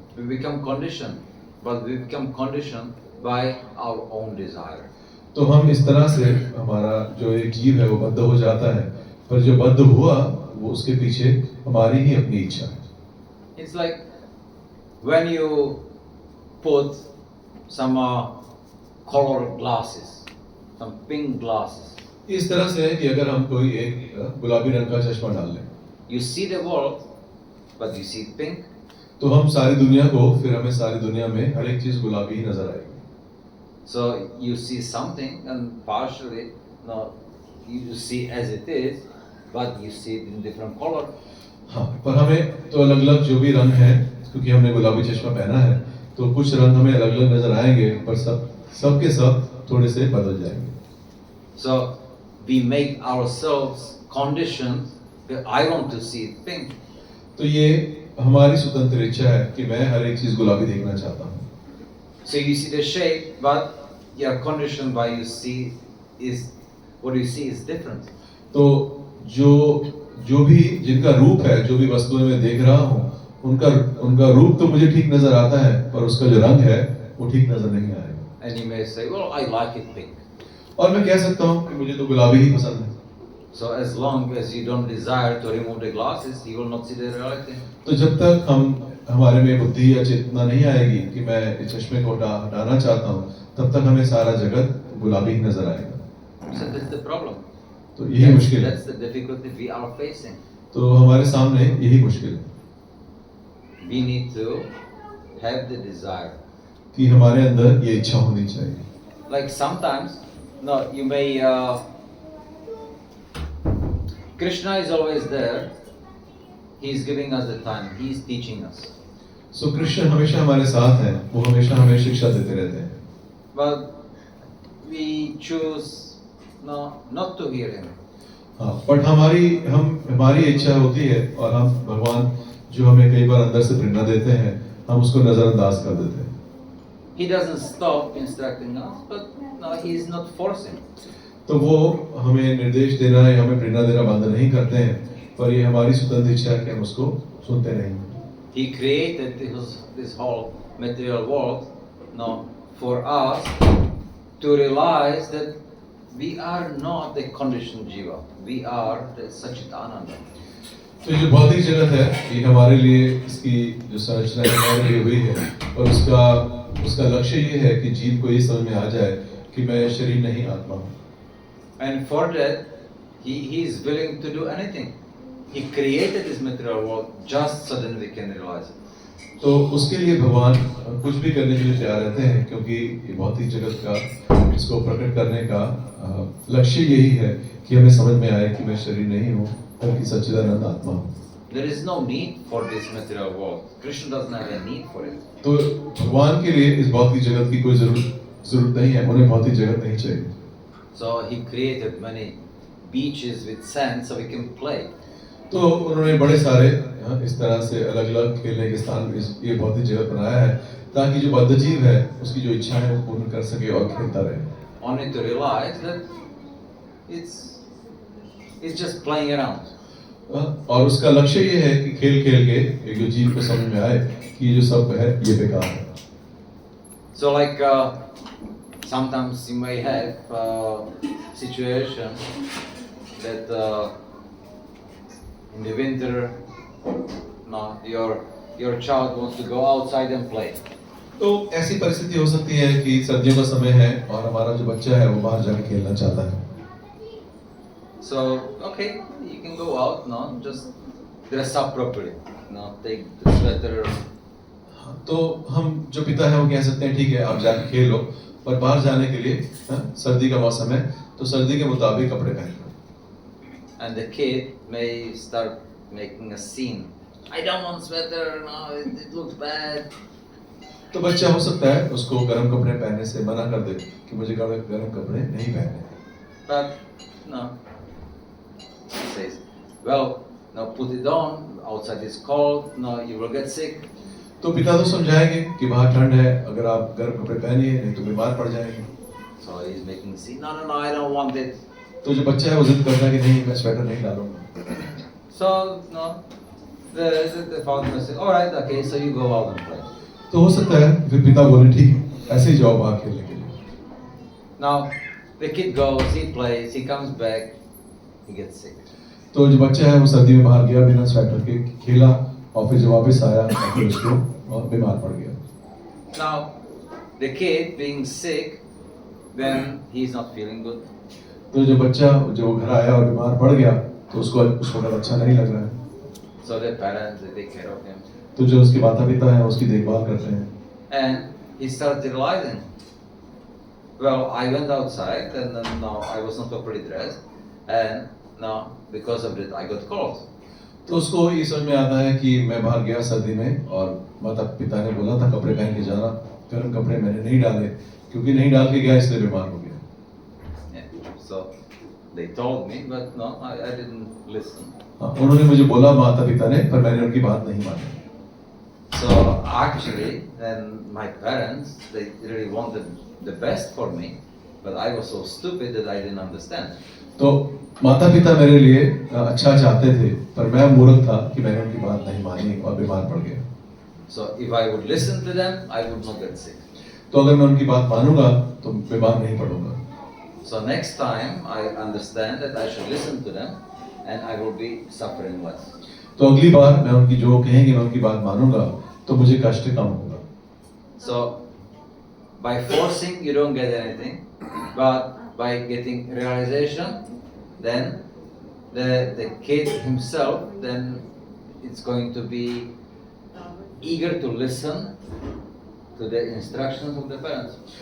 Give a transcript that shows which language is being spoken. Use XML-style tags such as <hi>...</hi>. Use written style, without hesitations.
<en>We become conditioned, but we become conditioned by our own desire.</en> <hi>तो हम इस तरह से हमारा जो एक जीव है वो बद्ध हो जाता है, पर जो बद्ध हुआ वो उसके पीछे हमारी ही अपनी इच्छा है।</hi> <en>It's like when you put some colored glasses, some pink glasses.</en> <hi>इस तरह से है कि अगर हम कोई एक गुलाबी रंग का चश्मा डाल लें,</hi> <en>You see the world, but you see pink.</en> <hi>तो हम सारी दुनिया को, फिर हमें सारी दुनिया में हर एक चीज गुलाबी ही नजर आएगी।</hi> <en>So you see something and partially, no, you see as it is, but you see it in different color.</en> <hi>हाँ, पर हमें तो अलग अलग जो भी रंग है, क्योंकि हमने गुलाबी चश्मा पहना है, तो कुछ रंग हमें अलग अलग नजर आएंगे, पर सब के सब थोड़े से बदल जाएंगे।</hi> <en>So we make ourselves conditioned that I want to see it pink.</en> <hi>तो ये हमारी स्वतंत्र इच्छा है कि मैं हर एक चीज गुलाबी देखना चाहता हूँ।</hi> <en>So you see the shape, but you are conditioned by you see is what you see is different.</en> <hi>तो जो जो भी जिनका रूप है, जो भी वस्तुएं मैं देख रहा हूँ, उनका उनका रूप तो मुझे ठीक नजर आता है, पर उसका जो रंग है वो ठीक नजर नहीं आएगा।</hi> <en>And you may say, well, I like it pink.</en> <hi>और मैं कह सकता हूँ कि मुझे तो गुलाबी ही पसंद है।</hi> <en>So as long as you don't desire to remove the glasses, you will not see the reality.</en> <hi>तो जब तक हमारे में बुद्धि या चेतना नहीं आएगी कि मैं इस चश्मे को हटाना चाहता हूँ, तब तक हमें सारा जगत गुलाबी ही नजर आएगा।</hi> <en>So that's the problem.</en> <hi>तो यही मुश्किल है।</hi> <en>That's the difficulty we are facing.</en> <hi>तो हमारे सामने यही मुश्किल है</hi> <en>We need to have the desire.</en> <hi>कि हमारे अंदर ये इच्छा होनी चाहिए।</hi> <en>Like sometimes, no, you may. Krishna is always there. He is giving us the time. He is teaching us.</en> <hi>सो कृष्ण हमेशा हमारे साथ हैं, वो हमेशा हमें शिक्षा देते रहते हैं।</hi> <en>But we choose not to hear him.</en> <hi>हाँ, बट हमारी इच्छा होती है और हम भगवान जो हमें कई बार अंदर से प्रेरणा देते हैं, हम उसको नजरअंदाज कर देते हैं।</hi> <en>He doesn't stop instructing us, but he is not forcing.</en> <hi>तो वो हमें निर्देश देना है, हमें प्रेरणा देना बंद नहीं करते हैं, पर ये हमारी स्वतंत्र इच्छा है कि हम उसको सुनते नहीं।</hi> <en>He created this whole material world for us to realize that we are not the conditioned jiva. We are the Satchitananda.</en> <hi>तो ये जो भौतिक जगत है, ये हमारे लिए इसकी जो संरचना है हमारे लिए हुई है, और उसका लक्ष्य ये है कि जीव को ये समझ में आ जाए कि मैं शरीर नहीं आत्मा हूँ।</hi> <en>And for that, he is willing to do anything. He created this material world just so that we can realize it.</en> <hi>तो उसके लिए भगवान कुछ भी करने के लिए तैयार रहते हैं, क्योंकि ये भौतिक जगत का इसको प्रकट करने का लक्ष्य यही है कि हमें समझ में आए कि मैं शरीर नहीं हूँ, बल्कि सच्चिदानंद आत्मा हूँ।</hi> <en>There is no need for this material world. Krishna doesn't have a need for it.</en> <hi>तो भगवान के लिए इस भौतिक जगत की कोई जरूरत नहीं है, उन्हें भौतिक जगत नहीं चाहिए।</hi> <en>So he created many beaches with sand so we can play.</en> <hi>तो उन्होंने बड़े सारे इस तरह से अलग-अलग खेलने के स्थान ये भौतिक जगत बनाया है, ताकि जो बद्ध जीव है उसकी जो इच्छा है वो पूर्ण कर सके और खेलता रहे।</hi> <en>Only to realize that it's just playing around.</en> <hi>और उसका लक्ष्य ये है कि खेल खेल के एक जो जीव को समझ में आए कि ये जो सब है ये बेकार है।</hi> <en>So like sometimes you may have situation that in the winter, your child wants to go outside and play.</en> <hi>तो ऐसी परिस्थिति हो सकती है कि सर्दियों का समय है और हमारा जो बच्चा है वो बाहर जाके खेलना चाहता है।</hi> <en>So okay, you can go out, just dress up properly, take the sweater.</en> <hi>तो हम जो पिता है वो कह सकते हैं ठीक है आप जाके खेल लो, पर बाहर जाने के लिए सर्दी का मौसम है तो सर्दी के मुताबिक कपड़े पहन लो।</hi> <en>And the kid may start making a scene. I don't want sweater, it looks bad.</en> <hi>तो बच्चा हो सकता है उसको गर्म कपड़े पहनने से मना कर दे कि मुझे गर्म कपड़े नहीं पहनने।</hi> <en>But he says, well, put it on. Outside is cold. You will get sick.</en> <hi>तो पिता तो समझाएंगे कि बाहर ठंड है, अगर आप गर्म कपड़े पहनिए नहीं तो बीमार पड़ जाएंगे।</hi> <en>So he is making a scene. No, I don't want it.</en> <hi>तो जो बच्चा है वो जिद करता है कि नहीं मैं स्वेटर नहीं डालूंगा।</hi> <en>So the father will say, all right, okay, so you go out and play.</en> <hi>तो हो सकता है फिर पिता बोले ठीक है ऐसे ही जाओ बाहर खेलने के लिए।</hi> <en>Now the kid goes, he plays, he comes back, he gets sick.</en> <hi>तो जो बच्चा है वो सर्दी में बाहर गया बिना स्वेटर के खेला और फिर जब वापस आया और फिर उसको और बीमार पड़ गया।</hi> <en>Now the kid being sick, then he is not feeling good.</en> <hi>तो जो बच्चा जो घर आया और बीमार पड़ गया तो उसको अच्छा नहीं लग रहा है।</hi> <en>So the parents, they take care of him.</en> <hi>तो जो उसके माता पिता हैं उसकी देखभाल करते हैं।</hi> <en>And he started realizing, well, I went outside and then I was not properly dressed, and now because of it I got cold.</en> <hi>तो उसको ये समझ में आता है कि मैं बाहर गया सर्दी में और माता पिता ने बोला था कपड़े पहन के जाना, गर्म कपड़े मैंने नहीं डाले क्योंकि नहीं डाल के गया इसलिए बीमार हो गया।</hi> <en>So they told me, but no, I didn't listen.</en> <hi>उन्होंने मुझे बोला माता पिता ने, पर मैंने उनकी बात नहीं मानी।</hi> <en>So actually, then my parents, they really wanted the best for me, but I was so stupid that I didn't understand.</en> <hi>तो माता पिता मेरे लिए अच्छा चाहते थे, पर मैं मूर्ख था कि मैंने उनकी बात नहीं मानी और बीमार पड़ गया।</hi> <en>So if I would listen to them, I would not get sick.</en> <hi>तो अगर मैं उनकी बात मानूंगा तो बीमार नहीं पड़ूंगा।</hi> <en>So next time I understand that I should listen to them and I will be suffering less.</en> <hi>तो अगली बार मैं उनकी जो कहेंगे मैं उनकी बात मानूंगा तो मुझे कष्ट कम होगा।</hi> <en>So by forcing you don't get anything, but by getting realization, then the kid himself then it's going to be eager to listen to the instructions of the parents.</en>